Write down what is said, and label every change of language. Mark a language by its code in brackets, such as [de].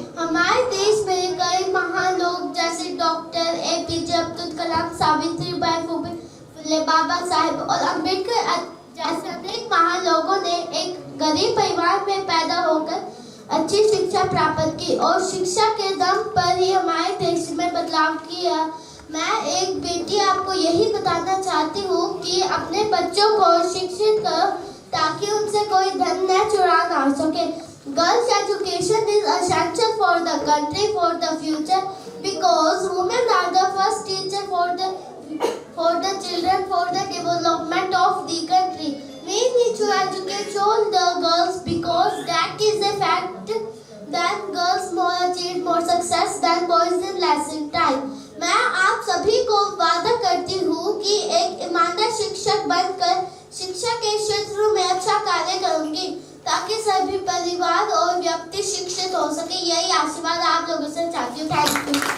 [hi] हमारे देश में कई महान लोग जैसे डॉक्टर APJ अब्दुल कलाम, सावित्रीबाई फुले, बाबा साहेब और अम्बेडकर जैसे अनेक महान लोगों ने एक गरीब परिवार में पैदा होकर अच्छी शिक्षा प्राप्त की और शिक्षा के दम पर ही हमारे देश में बदलाव किया। मैं एक बेटी आपको यही बताना चाहती हूँ कि अपने बच्चों को शिक्षित करो ताकि उनसे कोई धन न चुरा ना सके। [en] Girls' education is essential for the country, for the future, because women are the first teacher for the children, for the development of the country. We need to educate all the girls because that is a fact. That girls more achieve more success than boys in less in time. [hi] मैं आप सभी को वादा करती हूँ कि एक ईमानदार शिक्षक बनकर शिक्षा के क्षेत्र में अच्छा कार्य करूँगी ताकि सभी परिवार और व्यक्ति शिक्षित हो सके। यही आशीर्वाद आप लोगों से चाहती हूँ। Thank you.